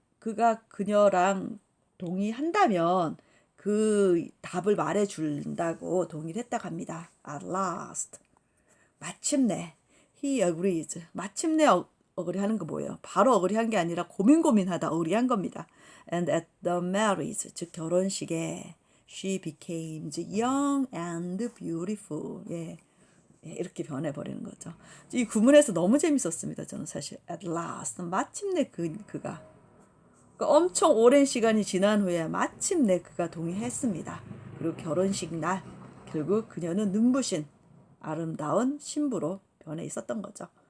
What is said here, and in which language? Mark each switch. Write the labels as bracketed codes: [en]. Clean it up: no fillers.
[ko] 그가 그녀랑 동의한다면 그 답을 말해준다고 동의를 했다고 합니다. [en] At last. [ko] 마침내. [en] He agrees. [ko] 마침내 어그리하는 거 뭐예요? 바로 어그리한 게 아니라 고민하다 어그리한 겁니다. [en] And at the marriage, [ko] 즉 결혼식에 [en] she became young and beautiful. [ko] 예, 이렇게 변해버리는 거죠. 이 구문에서 너무 재밌었습니다. 저는 사실 [en] at last. [ko] 마침내 그가. 그러니까 엄청 오랜 시간이 지난 후에 마침내 그가 동의했습니다. 그리고 결혼식 날 결국 그녀는 눈부신 아름다운 신부로 변해 있었던 거죠.